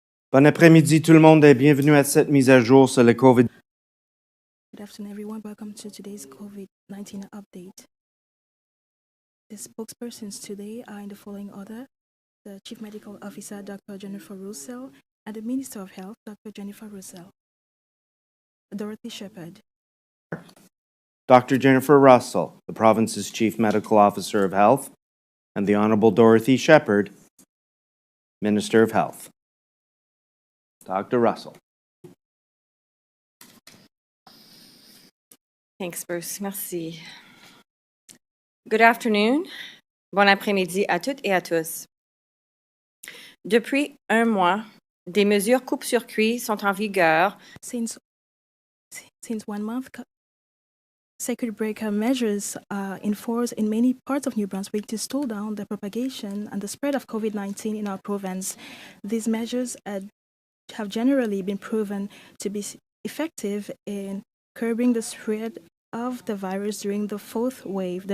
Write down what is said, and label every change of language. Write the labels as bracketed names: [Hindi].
[French] Bon après-midi tout le monde et bienvenue à cette mise à jour sur le COVID. [English] Good afternoon, everyone. Welcome to today's COVID-19 update. The spokespersons today are in the following order: the Chief Medical Officer, Dr. Jennifer Russell, and the Minister of Health, Dr. Jennifer Russell. Dorothy Shepherd. Dr. Jennifer Russell, the province's Chief Medical Officer of Health, and the Honorable Dorothy Shepherd, Minister of Health. Dr. Russell. Thanks, Bruce. Merci. Good afternoon. [French] Bon après-midi à toutes et à tous. Depuis un mois, des mesures coupe-circuit sont en vigueur. [English] Since 1 month, circuit breaker measures are enforced in many parts of New Brunswick to slow down the propagation and the spread of COVID-19 in our province. These measures have generally been proven to be effective in curbing the spread of the virus during the fourth wave.